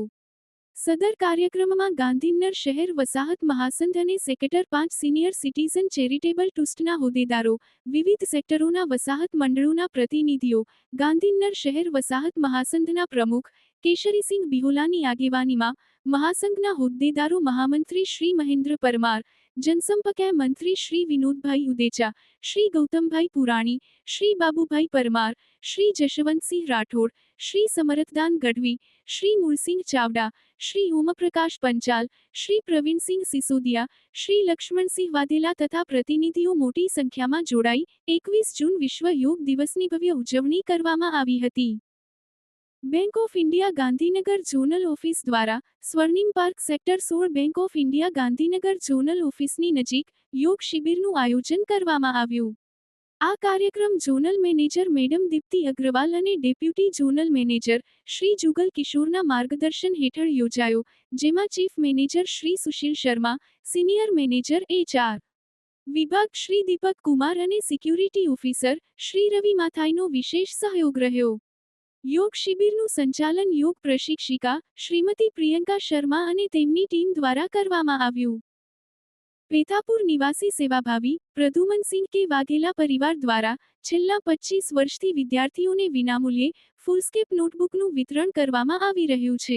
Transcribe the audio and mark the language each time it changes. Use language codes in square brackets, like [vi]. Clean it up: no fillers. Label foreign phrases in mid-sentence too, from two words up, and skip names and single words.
[gu] સદર કાર્યક્રમમાં ગાંધીનગર શહેર વસાહત મહાસંઘ અને સેક્ટર 5 સિનિયર સિટીઝન ચેરિટેબલ ટ્રસ્ટના હોદ્દેદારો, વિવિધ સેક્ટરોના વસાહત મંડળોના પ્રતિનિધિઓ, ગાંધીનગર શહેર વસાહત મહાસંઘના પ્રમુખ કેશરીસિંહ બિહોલાની આગેવાનીમાં મહાસંઘના હોદ્દેદારો મહામંત્રી શ્રી મહેન્દ્ર પરમાર, જનસંપર્ક મંત્રી श्री विनोदभाई उदेचा, श्री गौतमभाई पुराणी, श्री बाबूभाई परमार, श्री जशवंत सिंह राठौड़, श्री समरथदान गढ़वी, श्री मूलसिंह चावड़ा, श्री ओमप्रकाश पंचाल, श्री प्रवीण सिंह सिसोदिया, श्री लक्ष्मण सिंह वाधेला તથા પ્રતિનિધિઓ મોટી સંખ્યામાં જોડાઈ 21 જૂન વિશ્વ યોગ દિવસની ભવ્ય ઉજવણી કરવામાં આવી હતી। બેંક ઓફ ઇન્ડિયા ગાંધીનગર જોનલ ઓફિસ દ્વારા સ્વર્ણિમ પાર્ક સેક્ટર 16 બેંક ઓફ ઇન્ડિયા ગાંધીનગર જોનલ ઓફિસની નજીક યોગ शिबिरનું આયોજન કરવામાં આવ્યું। આ કાર્યક્રમ [en] zonal manager [gu] મેડમ દીપ્તિ અગ્રવાલ અને [en] deputy zonal manager [gu] શ્રી જુગલ કિશોરના માર્ગદર્શન હેઠળ યોજાયો, જેમાં [en] chief manager [gu] શ્રી સુશીલ શર્મા, [en] senior manager HR [gu] વિભાગ શ્રી દીપક કુમાર અને [en] security officer [gu] શ્રી રવિ માથાઈનો વિશેષ સહયોગ રહ્યો। યોગ શિબિરનું સંચાલન યોગ પ્રશિક્ષિકા શ્રીમતી પ્રિયંકા શર્મા અને તેમની ટીમ દ્વારા કરવામાં આવ્યું। પેથાપુર નિવાસી સેવાભાવી પ્રદ્યુમનસિંહ કે વાઘેલા પરિવાર દ્વારા છેલ્લા 25 વર્ષથી વિદ્યાર્થીઓને વિનામૂલ્યે [en] foolscap notebookનું [gu] વિતરણ કરવામાં આવી રહ્યું છે।